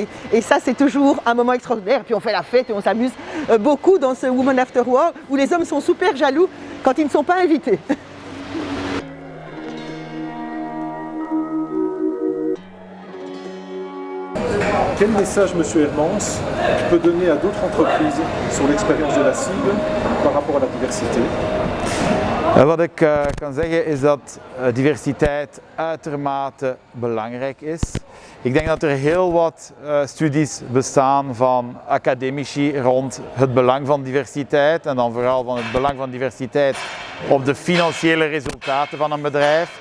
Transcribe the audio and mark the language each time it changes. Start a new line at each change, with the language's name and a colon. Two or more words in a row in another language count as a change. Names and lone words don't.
French: Et ça c'est toujours un moment extraordinaire. Puis on fait la fête et on s'amuse beaucoup dans ce Women After Work où les hommes sont super jaloux quand ils ne sont pas invités. Quel message, M. Hermans, peut donner à d'autres entreprises sur l'expérience de la CIB par rapport à la diversité?
Dutch: Wat ik kan zeggen is dat diversiteit uitermate belangrijk is. Ik denk dat er heel wat studies bestaan van academici rond het belang van diversiteit en dan vooral van het belang van diversiteit op de financiële resultaten van een bedrijf.